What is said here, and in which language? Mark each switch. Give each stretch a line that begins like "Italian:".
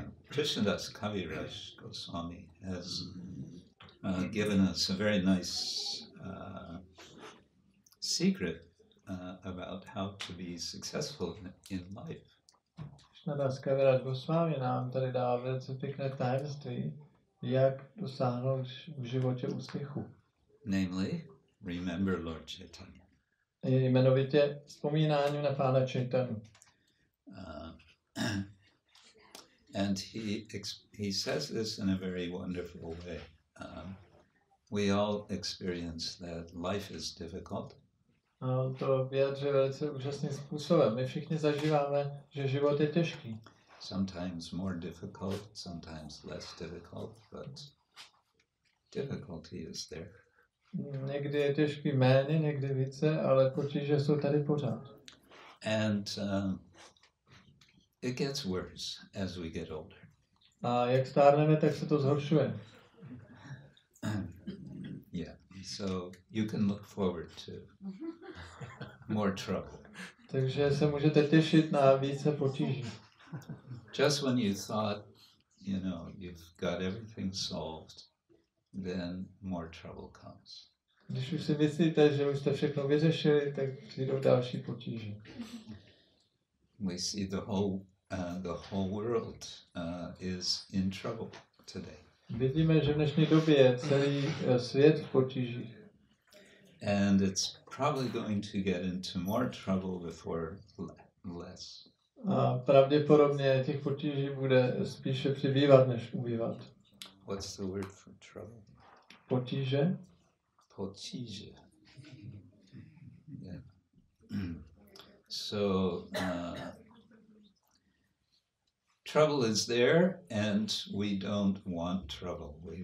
English: Krishna Kaviraj Goswami has given us a very nice secret about how to be successful in life.
Czech: Krishna Kšétra Svámí nám tady dá velice pěkné tajemství, jak dosáhnout v životě úspěchu.
English: Namely, remember Lord Chaitanya.
Czech: Jmenovitě vzpomínání na Pána Chaitanya.
English: And he says this in a very wonderful way. We all experience that life is difficult.
Czech: A on to vyjadřuje velice úžasným způsobem. My všichni zažíváme, že život je těžký.
English: Sometimes more difficult, sometimes less difficult, but difficulty is there.
Czech: Někdy je těžký méně, někdy více, ale potíže jsou tady pořád.
English: And it gets worse as we get older.
Czech: A jak stárneme, tak se to zhoršuje.
English: Yeah, so you can look forward to more trouble.
Czech: Takže se můžete těšit na více potíží.
English: Just when you thought, you know, you've got everything solved, then more trouble comes.
Czech: Když už si myslíte, že už jste všechno vyřešili, tak přijdou další potíže.
English: We see the whole world is in trouble today.
Czech: Vidíme, že v dnešní době je celý svět v potížích.
English: And it's probably going to get into more trouble before less.
Czech: A pravděpodobně těch potíží bude spíše přibývat, než ubývat.
English: What's the word for trouble?
Czech: Potíže? Potíže. Yeah.
English: So trouble is there, and we don't want trouble.